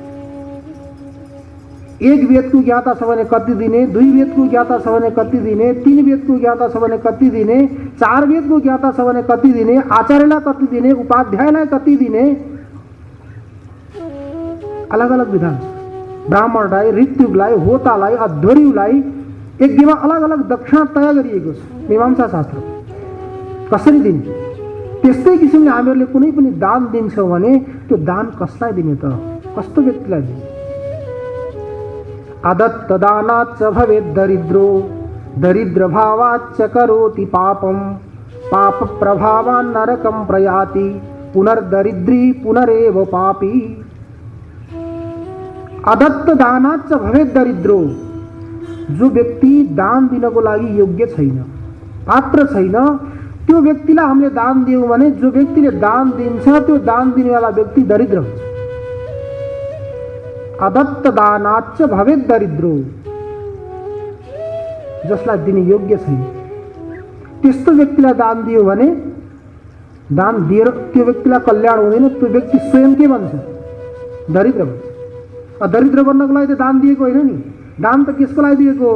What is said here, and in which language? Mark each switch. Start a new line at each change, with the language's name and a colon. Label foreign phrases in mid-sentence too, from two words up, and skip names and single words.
Nepali: 1 वेदको ज्ञाता छ भने कति दिने, 2 वेदको ज्ञाता छ भने कति दिने, 3 वेदको ज्ञाता छ भने कति दिने, 4 वेदको ज्ञाता छ भने कति दिने, आचार्यलाई कति दिने, उपाध्यायलाई कति दिने, अलग अलग विधान छ। ब्राह्मणलाई, ऋत्विकलाई, होतालाई, अध्वर्युलाई यज्ञमा अलग अलग दक्षिणा तय गरिएको छ मीमांसा शास्त्र। कसरी दिने? त्यस्तै किसिमले हामीहरूले कुनै पनि दान दिन्छौँ भने त्यो दान कसलाई दिने त? कस्तो व्यक्तिलाई दिने?
Sanskrit: अदत्त दानाच्च भवेत् दरिद्रो दरिद्र भावाच्च करोति पापम पाप प्रभावान् नरकं प्रयाति पुनर्दरिद्री पुनरेव पापी। अदत्त दानाच्च भवेत् दरिद्रो,
Nepali: जो व्यक्ति दान दिनको लागि योग्य छैन, पात्र छैन, त्यो व्यक्तिलाई हामीले दान दियौँ भने जो व्यक्तिले दान दिन्छ त्यो दान दिनेवाला व्यक्ति दरिद्र हुन्छ।
Sanskrit: अदत्त दानाच्च भवेत् दरिद्रो,
Nepali: जसलाई दिने योग्य छैन त्यस्तो व्यक्तिलाई दान दियो भने दान दिएर त्यो व्यक्तिलाई कल्याण हुँदैन, त्यो व्यक्ति स्वयं के भन्छ? दरिद्र भन्छ। दरिद्र बन्नको लागि त दान दिएको होइन नि। दान त केसको लागि दिएको?